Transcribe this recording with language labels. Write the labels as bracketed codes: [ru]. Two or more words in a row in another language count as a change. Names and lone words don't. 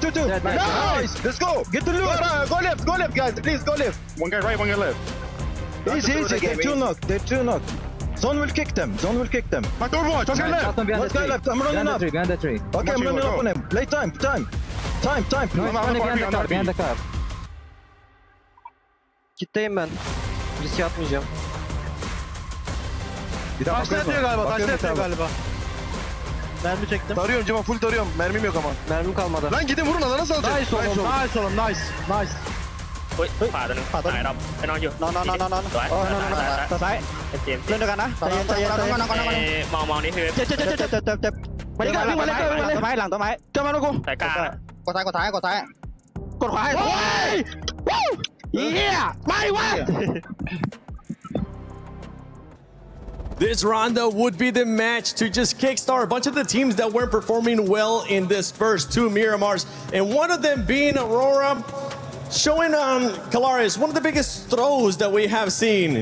[en] Nice. Let's go. Get the loot. Go left, guys. Please go left. One guy right, one guy left. Easy. They're 2 knock. Zone will kick them. My door watch. Okay, left. One guy left. I'm running up. Behind the tree. Okay, I'm running up on him. Play time. No, behind the car. [tr] Kitleyim ben. Risk atmayacağım. Taşla yatıyor galiba. Mermi çektim. Tarıyorum Cima, full tarıyorum. Mermim yok ama. Mermim kalmadı. Lan gidin vurun, alana salacak. Nice oğlum. Nice. [th] เฮ้ยขวาตัวนึงตายเราไปนอนอยู่ นอนสวยซ้ายเล่นด้วยกันนะใจเย็น มองนี่คือ เจ็บมาดิกันวิ่งมาเลยหลังต้นไม้เจอมาลูกกู สายกลาง กดซ้ายกดขวาโอ้ยเฮียไม่วะ [en] This round would be the match to just kickstart a bunch of the teams that weren't performing well in this first 2 Miramars, and one of them being Aurora. showing Kalaris one of the biggest throws that we have seen.